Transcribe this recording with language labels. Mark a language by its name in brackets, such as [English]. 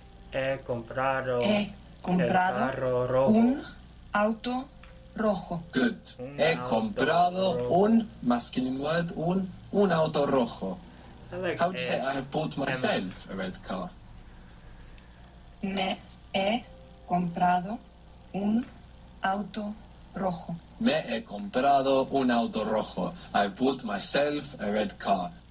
[Spanish] He comprado. He El carro rojo. un auto rojo. [English] Good. [Spanish] He comprado un, [English] masculine word, [Spanish] un auto rojo. [English] I like How would you say I have bought myself a red car? [Spanish] Me he comprado un auto rojo. Me he comprado un auto rojo. [English] I've bought myself a red car.